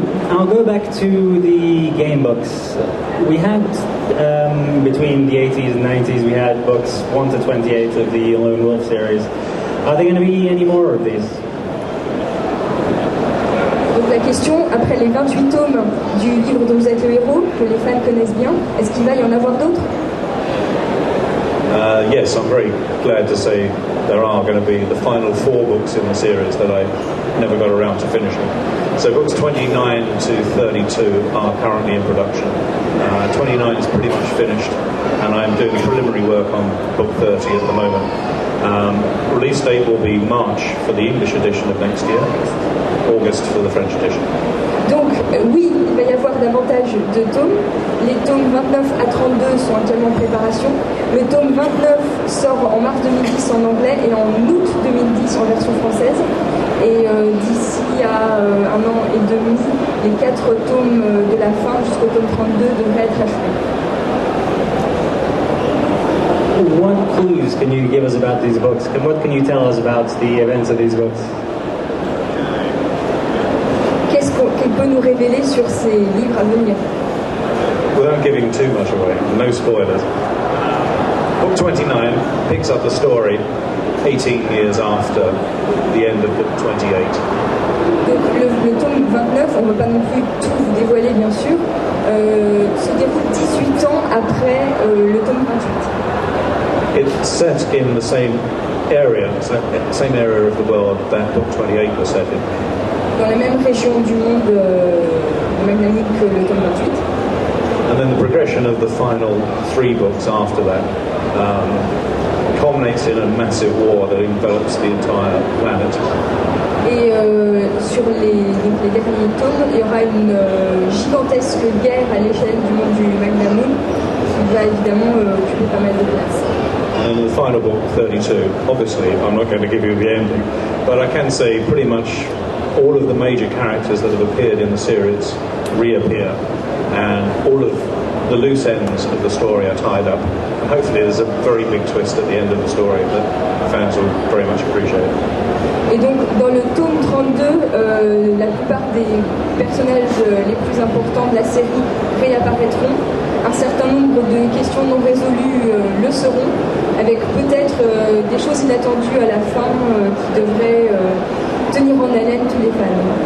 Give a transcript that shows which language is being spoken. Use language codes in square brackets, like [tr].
[en] I'll go back to the game books. We had, between the 80s and 90s, we had books 1 to 28 of the Lone Wolf series. Are there going to be any more of these? [fr] Donc la question, après les 28 tomes du livre dont vous êtes le héros, que les fans connaissent bien, est-ce qu'il va y en avoir d'autres? [en] Yes, I'm very glad to say there are going to be the final 4 books in the series that I never got around to finishing. So books 29 to 32 are currently in production. 29 is pretty much finished, and I'm doing preliminary work on book 30 at the moment. Release date will be March for the English edition of next year, August for the French edition. [fr] Donc oui, il va y avoir davantage de tomes. Les tomes 29 à 32 sont actuellement en préparation. Le tome 29 sort en mars 2010 en anglais et en août 2010 en version française. Et d'ici à 1 an et demi, les 4 tomes de la fin jusqu'au tome 32 devraient être achevés. [en] What clues can you give us about these books? And what can you tell us about the events of these books? [fr] Qu'est-ce qu'il peut nous révéler sur ces livres à venir? [en] Without giving too much away, no spoilers. Book 29 picks up the story 18 years after the end of book 28. [fr] Donc le tome 29, on ne va pas non plus tout vous dévoiler bien sûr, se déroule 18 ans après le tome 28. [en] It's set in the same area of the world that book 28 was set in. [fr] Dans la même région du monde magnanique que le tome 28. [en] And then the progression of the final 3 books after that culminates in a massive war that envelops the entire planet. [fr] Et sur les derniers tomes, il y aura une gigantesque guerre à l'échelle du monde du Magnamoon qui va évidemment occuper pas mal de place. [en] And the final book, 32, obviously I'm not going to give you the ending, but I can say pretty much all of the major characters that have appeared in the series reappear, and all of the loose ends of the story are tied up. And hopefully there's a very big twist at the end of the story that fans will very much appreciate. [fr] Et donc dans le tome 32, la plupart des personnages les plus importants de la série réapparaîtront. Un certain nombre de questions non résolues le seront, avec peut-être des choses inattendues à la fin qui devraient tenir en haleine tous les fans.